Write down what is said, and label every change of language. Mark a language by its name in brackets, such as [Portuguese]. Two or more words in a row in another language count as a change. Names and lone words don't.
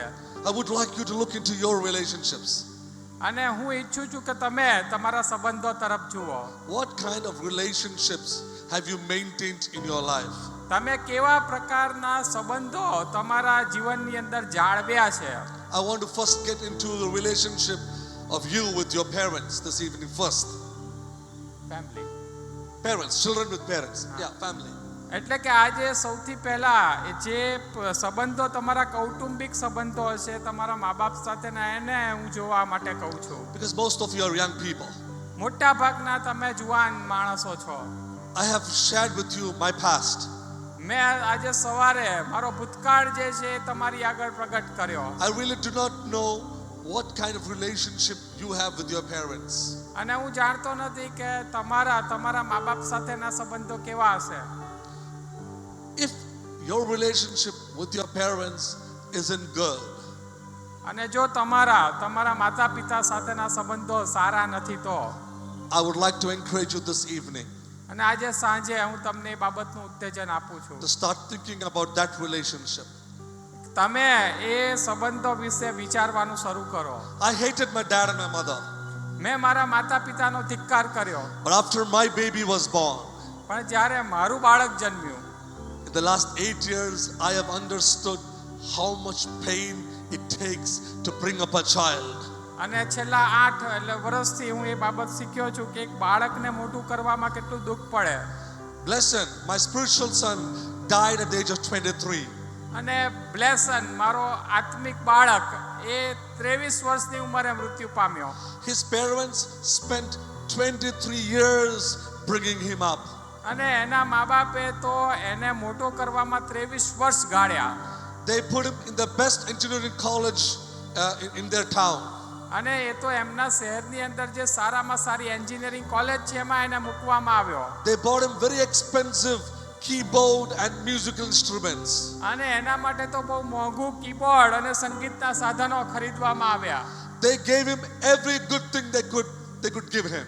[English] I would like you to look into your relationships. [Gujarati] અને હું ઈચ્છું છું કે તમે તમારા સંબંધો તરફ જુઓ. [English] What kind of relationships have you maintained in your life? [Gujarati] તમે કેવા પ્રકારના સંબંધો તમારા જીવનની અંદર જાળવ્યા છે. [English] I want to first get into the relationship of you with your parents this evening first. ફેમિલી, Parents, children with parents. Yeah, family. [Gujarati] એટલે કે આજે સૌથી પહેલા જે સંબંધો તમારા કૌટુંબિક સંબંધો હશે તમારા મા બાપ સાથેના એને હું જોવા માટે કહું છું. [English] Because most of you are young people. [Gujarati] મોટા ભાગના તમે જુવાન માણસો છો. [English] I have shared with you my past. [Gujarati] મેં આજે સવારે મારો ભૂતકાળ જે છે એ તમારી આગળ પ્રગટ કર્યો. [English] I really do not know what kind of relationship you have with your parents. [Gujarati] અને હું જાણતો નથી કે તમારા મા બાપ સાથેના સંબંધો કેવા હશે. [English] If your relationship with your parents isn't good, [Gujarati] અને જો તમારા માતા પિતા સાથેના સંબંધો સારા નથી તો [English] I would like to encourage you this evening [Gujarati] અને આજે સાંજે હું તમને એ બાબતનું ઉત્તેજન આપું છું. [English] to start thinking about that relationship. [Gujarati] તમે એ સંબંધો વિશે વિચારવાનું શરૂ કરો. [English] I hated my dad and my mother, [Gujarati] મેં મારા માતા પિતાનો ધિક્કાર કર્યો, [English] but after my baby was born, [Gujarati] પણ જ્યારે મારું બાળક જન્મ્યું [English] in the last 8 years, I have understood how much pain it takes to bring up a child. [Gujarati] અને છેલ્લા 8 વર્ષથી હું એ બાબત શીખ્યો છું કે એક બાળકને મોટું કરવામાં કેટલું દુઃખ પડે. [English] Blessing, my spiritual son, died at the age of 23. [Gujarati] અને બ્લેસન મારો આત્મિક બાળક એ 23 વર્ષની ઉંમરે મૃત્યુ પામ્યો. [English] His parents spent 23 years bringing him up. [Gujarati] અને એના મા બાપે તો એને મોટો કરવામાં 23 વર્ષ ગાળ્યા. [English] They put him in the best engineering college in their town. [Gujarati] અને એ તો એમના શહેરની અંદર જે સારામાં સારી [English] engineering college [Gujarati] છે એમાં એને મૂકવામાં આવ્યો. [English] They bought him very expensive keyboard and musical instruments. [Gujarati] અને એના માટે તો બહુ મોંઘું કીબોર્ડ અને સંગીતના સાધનો ખરીદવામાં આવ્યા. [English] They gave him every good thing they could give him.